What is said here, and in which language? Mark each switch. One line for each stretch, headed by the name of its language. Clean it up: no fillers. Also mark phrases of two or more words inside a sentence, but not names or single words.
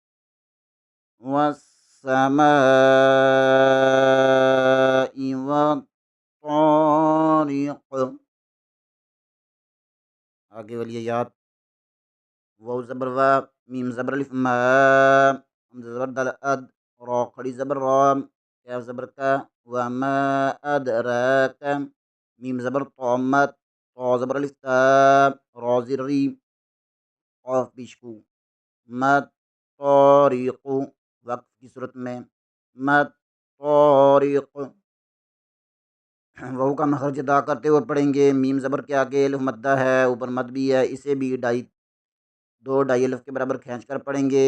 Arabic: والسماء والطارق،
Urdu: آگے والی آیات واو زبر و، میم زبر الف ما، حمزہ زبر دل اد، را کھڑی زبر را، کاف زبر کا،
Arabic: وما ادراک،
Urdu: میم زبر طامت، تو زبر الف تا، را زیر ری، قاف پیشکو، مد طارق، وقت کی صورت میں مد طارق۔ واو کا مخرج ادا کرتے ہوئے پڑھیں گے۔ میم زبر کے آگے الف مدہ ہے، اوپر مد بھی ہے، اسے بھی 2 ڈائی الف کے برابر کھینچ کر پڑھیں گے۔